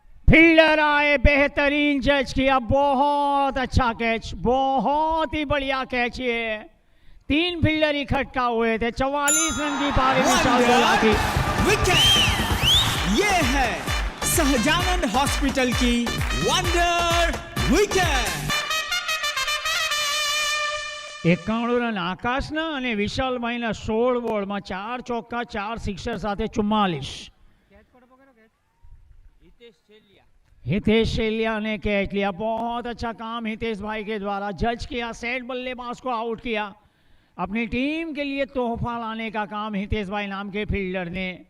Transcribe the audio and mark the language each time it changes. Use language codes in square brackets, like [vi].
[hi] Fielder आए, बेहतरीन जज किया, बहुत अच्छा कैच, बहुत ही बढ़िया कैच। ये 3 फील्डर इकट्ठा हुए थे। 44 रन की पारी विशाल बोला थी। विकेट। ये है सहजानंद हॉस्पिटल की वंडर विकेट। [gu] 91 રન આકાશના અને વિશાલભાઈના 16 બોલમાં 4 ચોક્કા 4 સિક્સર સાથે 44। [hi] हितेश शेलिया ने कैच लिया। बहुत अच्छा काम हितेश भाई के द्वारा। जज किया, सेट बल्लेबाज को आउट किया। अपनी टीम के लिए तोहफा लाने का काम हितेश भाई नाम के फील्डर ने।